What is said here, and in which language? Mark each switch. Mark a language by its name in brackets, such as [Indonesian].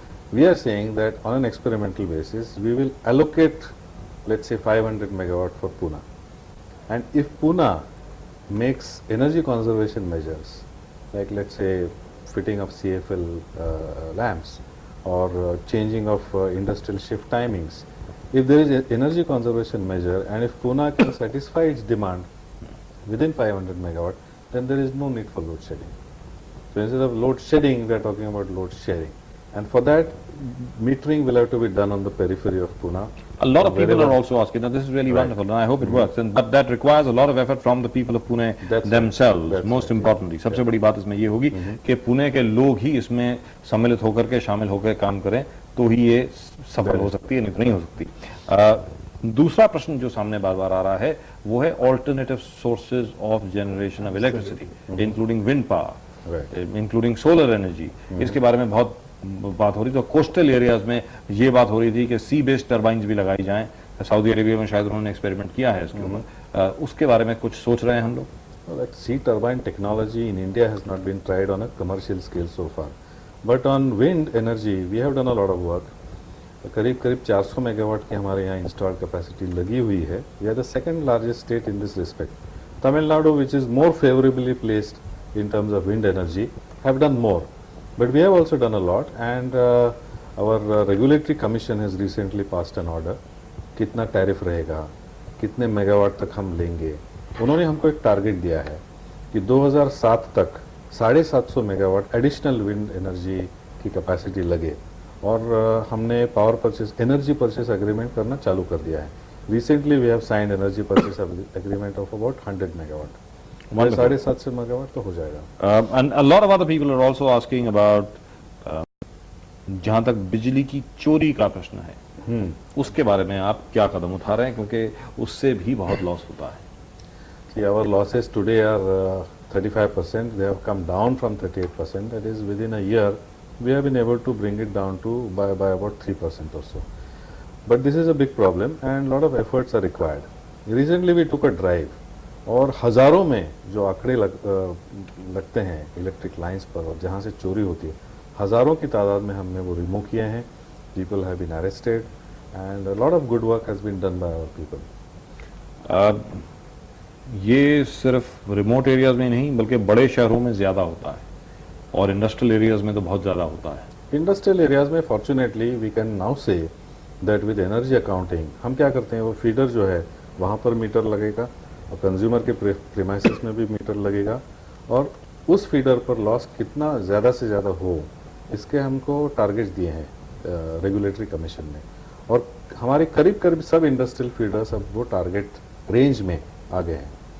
[English] We are saying that on an experimental basis we will allocate let's say 500 megawatt for Pune, and if Pune makes energy conservation measures like let's say fitting of CFL lamps or changing of industrial shift timings, if there is an energy conservation measure and if Pune can satisfy its demand within 500 megawatt, then there is no need for load shedding. So instead of load shedding, we are talking about load sharing, and for that metering will have to be done on the periphery of Pune. A lot of people are also asking, now this is really wonderful and I hope it works, but that requires a lot of effort from the people of Pune themselves. Most importantly, [Hindi] सबसे बड़ी बात इसमें ये होगी कि पुणे के लोग ही इसमें सम्मिलित होकर के शामिल होकर काम करें तो ही ये सफल हो सकती है, नहीं तो नहीं हो सकती। दूसरा प्रश्न जो सामने बार बार आ रहा है वो है [English] Alternative sources of generation of electricity including wind power, including solar energy. [Hindi] इसके बारे में बहुत बात हो रही थी, तो कोस्टल एरियाज में ये बात हो रही थी कि सी बेस्ड टर्बाइंस भी लगाई जाएं। सऊदी अरेबिया में शायद उन्होंने एक्सपेरिमेंट किया है इसके ऊपर, उसके बारे में कुछ सोच रहे हैं हम लोग। [English] Like sea turbine technology in India has not been tried on a commercial scale so far, but on wind energy we have done a lot of work. [Hindi] करीब 400 मेगावाट की हमारे यहाँ इंस्टॉल्ड कैपेसिटी लगी हुई है। [English] We are the second largest state in this respect. Tamil Nadu, which is more favorably placed in terms of wind energy, have done more, but we have also done a lot, and our regulatory commission has recently passed an order. [Hindi] कितना tariff रहेगा, कितने megawatt तक हम लेंगे, उन्होंने हमको एक target दिया है कि 2007 तक 750 मेगावाट एडिशनल विंड एनर्जी की कैपेसिटी लगे, और हमने power purchase energy purchase agreement करना चालू कर दिया है. [English] Recently we have signed energy purchase agreement of about 100 megawatt. [Hindi] 750 megawatt तो हो जाएगा. [English] And a lot of other people are also asking about [Hindi] जहां तक बिजली की चोरी का प्रश्न है, उसके बारे में आप क्या कदम उठा रहे हैं, क्योंकि उससे भी बहुत लॉस होता है. [English] See, our losses today are 35%. They have come down from 38%. That is, within a year, we have been able to bring it down to by about 3% or so. But this is a big problem, and a lot of efforts are required. Recently, we took a drive, [Hindi] और हजारों में जो आंकड़े लगते हैं electric lines पर और जहाँ से चोरी होती है, हजारों की तादाद में हमने वो रिमूव किए हैं. [English] People have been arrested, and a lot of good work has been done by our people. [Hindi] ये सिर्फ रिमोट एरियाज में नहीं बल्कि बड़े शहरों में ज्यादा होता है, और इंडस्ट्रियल एरियाज में तो बहुत ज्यादा होता है. इंडस्ट्रियल एरियाज में [English] fortunately we can now say that with energy accounting [Hindi] हम क्या करते हैं, वो फीडर जो है वहाँ पर मीटर लगेगा और कंज्यूमर के प्रीमाइसेस में भी मीटर लगेगा, और उस फीडर पर लॉस कितना ज़्यादा से ज़्यादा हो इसके हमको टारगेट्स दिए हैं रेगुलेटरी कमीशन ने, और हमारे करीब सब इंडस्ट्रियल फीडर्स अब वो टारगेट रेंज में आ गए हैं.